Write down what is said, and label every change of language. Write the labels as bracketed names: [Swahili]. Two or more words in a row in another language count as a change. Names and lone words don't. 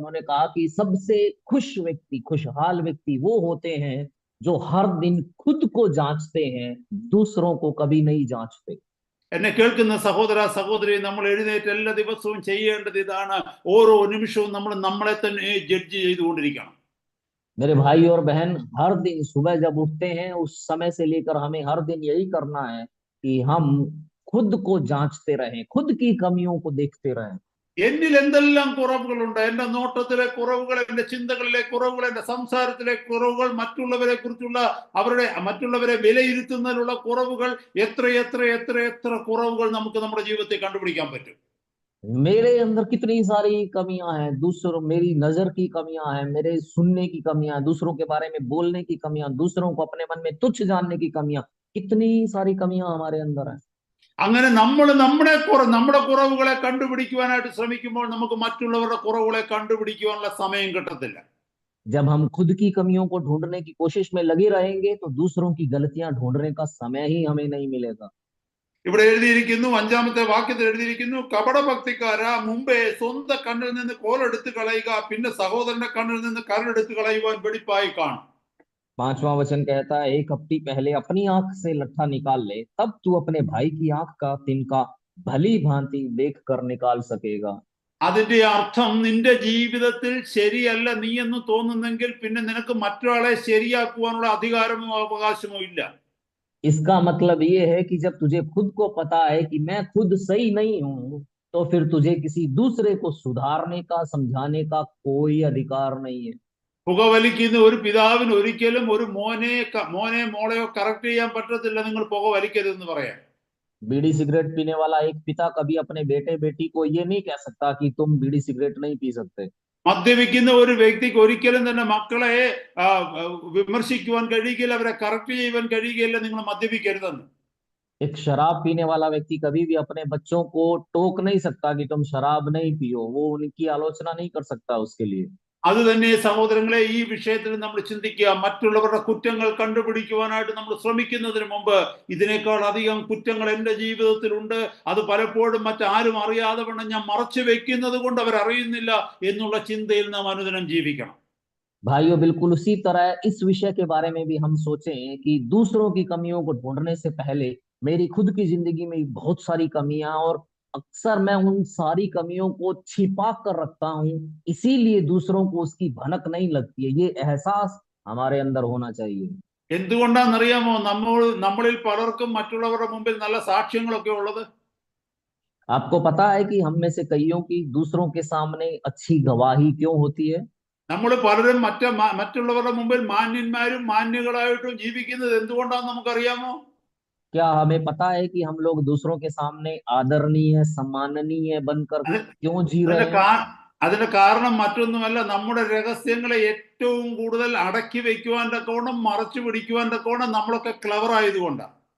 [Hindi] उन्होंने कहा कि सबसे खुशहाल व्यक्ति वो होते हैं जो हर दिन खुद को जांचते हैं, दूसरों को कभी नहीं जांचते। [Malayalam] എന്നെ കേൾക്കുന്ന സഹോദര സഹോദരി, നമ്മൾ എഴുന്നേറ്റ് എല്ലാ ദിവസവും ചെയ്യേണ്ടത് ഇതാണ്, ഓരോ നിമിഷവും നമ്മൾ നമ്മളെ തന്നെ ജഡ്ജ് ചെയ്തുകൊണ്ടിരിക്കണം. [Hindi] मेरे भाई और बहन, हर दिन सुबह जब उठते हैं उस समय से लेकर हमें हर दिन यही करना है कि हम खुद को जांचते रहें, खुद की कमियों को देखते रहें। [Malayalam] എന്നിൽ എന്തെല്ലാം കുറവുകളുണ്ട്, എന്റെ നോട്ടത്തിലെ കുറവുകൾ, എന്റെ ചിന്തകളിലെ കുറവുകൾ, എന്റെ സംസാരത്തിലെ കുറവുകൾ, മറ്റുള്ളവരെ വിലയിരുത്തുന്നതിലുള്ള കുറവുകൾ, എത്ര എത്ര എത്ര എത്ര കുറവുകൾ നമുക്ക് നമ്മുടെ ജീവിതത്തിൽ കണ്ടുപിടിക്കാൻ പറ്റും. [Hindi] मेरे अंदर कितनी सारी कमियां हैं, मेरी नजर की कमियां हैं, मेरे सुनने की कमियां, दूसरों के बारे में बोलने की कमियां, दूसरों को अपने मन में तुच्छ जानने की कमियां, कितनी सारी कमियां हमारे अंदर हैं। [Malayalam] അങ്ങനെ നമ്മൾ നമ്മുടെ കുറവുകളെ കണ്ടുപിടിക്കുവാനായിട്ട് ശ്രമിക്കുമ്പോൾ നമുക്ക് മറ്റുള്ളവരുടെ കുറവുകളെ കണ്ടുപിടിക്കുവാനുള്ള സമയം കിട്ടത്തില്ല. [Hindi] जब हम खुद की कमियों को ढूंढने की कोशिश में लगे रहेंगे तो दूसरों की गलतियां ढूंढने का समय ही हमें नहीं मिलेगा। [Malayalam] ഇവിടെ എഴുതിയിരിക്കുന്നു, 5-ാമത്തെ വാക്യത്തിൽ എഴുതിയിരിക്കുന്നു, കപടഭക്തിക്കാരാ, മുമ്പേ സ്വന്തം കണ്ണിൽ നിന്ന് കോലെടുത്ത് കളയുക, പിന്നെ സഹോദരന്റെ കണ്ണിൽ നിന്ന് കരടെടുത്ത് കളയുവാൻ വെടിപ്പായി കാണും. [Hindi] 5वां वचन कहता है, एक हफ्ते पहले अपनी आंख से लट्ठा निकाल ले, तब तू अपने भाई की आंख का तिनका भली भांति देख कर निकाल सकेगा। [Malayalam] അതിന്റെ അർത്ഥം, നിന്റെ ജീവിതത്തിൽ ശരിയല്ല നീ എന്ന് തോന്നുന്നെങ്കിൽ പിന്നെ നിനക്ക് മറ്റൊരാളെ ശരിയാക്കുവാനുള്ള അധികാരമോ അവകാശമോ ഇല്ല. [Hindi] इसका मतलब ये है कि जब तुझे खुद को पता है कि मैं खुद सही नहीं हूं, तो फिर तुझे किसी दूसरे को सुधारने का, समझाने का कोई अधिकार नहीं है। [Malayalam] പുകവലിക്കുന്ന ഒരു പിതാവിന് ഒരിക്കലും ഒരു മോനെ മോളെയോ കറക്റ്റ് ചെയ്യാൻ പറ്റത്തില്ല, നിങ്ങൾ പുക വലിക്കരുതെന്ന് പറയാം. [Hindi] बीड़ी सिगरेट पीने वाला एक पिता कभी अपने बेटे बेटी को ये नहीं कह सकता कि तुम बीड़ी सिगरेट नहीं पी सकते। [Malayalam] മദ്യപിക്കുന്ന ഒരു വ്യക്തിക്ക് ഒരിക്കലും തന്നെ മക്കളെ വിമർശിക്കുവാൻ കഴിയുകയില്ല, അവരെ കറക്റ്റ് ചെയ്യുവാൻ കഴിയുകയില്ല, നിങ്ങൾ മദ്യപിക്കരുതെന്ന്. [Hindi] एक शराब पीने वाला व्यक्ति कभी भी अपने बच्चों को टोक नहीं सकता कि तुम शराब नहीं पियो, वो उनकी आलोचना नहीं कर सकता उसके लिए। [Malayalam] അത് തന്നെ സഹോദരങ്ങളെ, ഈ വിഷയത്തിൽ നമ്മൾ ചിന്തിക്കുക. മറ്റുള്ളവരുടെ കുറ്റങ്ങൾ കണ്ടുപിടിക്കുവാനായിട്ട് നമ്മൾ ശ്രമിക്കുന്നതിന് മുമ്പ് ഇതിനേക്കാൾ അധികം കുറ്റങ്ങൾ എൻ്റെ ജീവിതത്തിലുണ്ട്, അത് പലപ്പോഴും മറ്റാരും അറിയാതെ വണ്ണം ഞാൻ മറച്ചു വെക്കുന്നത് കൊണ്ട് അവരറിയുന്നില്ല എന്നുള്ള ചിന്തയിൽ നാം അനുദിനം ജീവിക്കണം. [Hindi] भाइयों, बिल्कुल उसी तरह इस विषय के बारे में भी हम सोचें कि दूसरों की कमियों को ढूंढने से पहले मेरी खुद की जिंदगी में बहुत सारी कमियां, और अक्सर मैं उन सारी कमियों को छिपा कर रखता हूं, इसीलिए दूसरों को उसकी भनक नहीं लगती है। ये एहसास हमारे अंदर होना चाहिए। [Malayalam] എന്തുകൊണ്ടാണെന്നറിയാമോ നമ്മളിൽ പലർക്കും മറ്റുള്ളവരുടെ മുമ്പിൽ നല്ല സാക്ഷ്യങ്ങളൊക്കെ ഉള്ളത്? [Hindi] आपको पता है कि हम में से कईयों की दूसरों के सामने अच्छी गवाही क्यों होती है? [Malayalam] നമ്മൾ പലരും മറ്റുള്ളവരുടെ മുമ്പിൽ മാന്യന്മാരും മാന്യകളായിട്ടും ജീവിക്കുന്നത് എന്തുകൊണ്ടാണെന്ന് നമുക്കറിയാമോ? [Hindi] क्या हमें पता है कि हम लोग दूसरों के सामने आदरणीय, सम्माननीय बनकर क्यों जी रहे हैं? [Malayalam] അതിന്റെ കാരണം മറ്റൊന്നുമല്ല, നമ്മുടെ രഹസ്യങ്ങളെ ഏറ്റവും കൂടുതൽ അടക്കി വെക്കുവാൻ തക്കവണ്ണം, മറച്ചു പിടിക്കുവാൻ തക്കവണ്ണം നമ്മളൊക്കെ ക്ലവർ ആയതുകൊണ്ടാണ്.